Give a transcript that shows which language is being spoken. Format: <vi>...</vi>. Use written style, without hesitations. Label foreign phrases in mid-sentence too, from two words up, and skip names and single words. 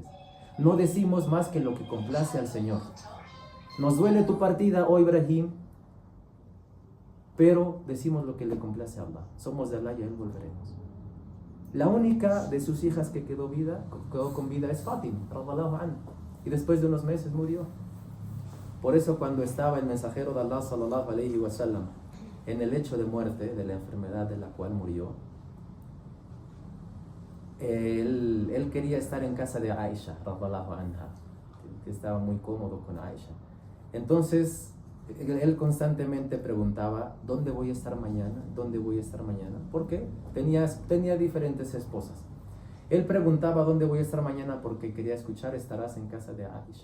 <es>No decimos más que lo que complace al Señor. Nos duele tu partida, oh Ibrahim, pero decimos lo que le complace a Allah. Somos de Allah y a Él volveremos. La única de sus hijas que quedó con vida es Fátima,</es> <ar>رضي الله عنها,</ar> <es>y después de unos meses murió. Por eso cuando estaba el mensajero de Allah</es> <ar>صلى الله عليه وسلم</ar> <es>en el lecho de muerte de la enfermedad de la cual murió, él quería estar en casa de Aisha,</es> <ar>رضي الله عنها,</ar> <es>que estaba muy cómodo con Aisha. Entonces él constantemente preguntaba: ¿dónde voy a estar mañana? ¿Dónde voy a estar mañana? Porque tenía diferentes esposas. Él preguntaba: ¿dónde voy a estar mañana? Porque quería escuchar: estarás en casa de Aisha.</es>